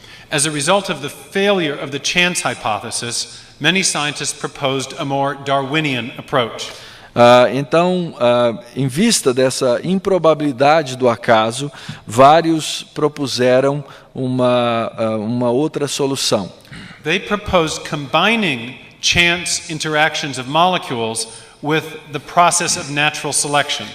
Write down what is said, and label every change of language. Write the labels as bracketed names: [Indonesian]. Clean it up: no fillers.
[English] As a result of the failure of the chance hypothesis, many scientists proposed a more Darwinian approach. [Portuguese] Então, em vista dessa improbabilidade do acaso, vários propuseram uma outra solução. [English] They proposed combining chance interactions of molecules with the process of natural selection.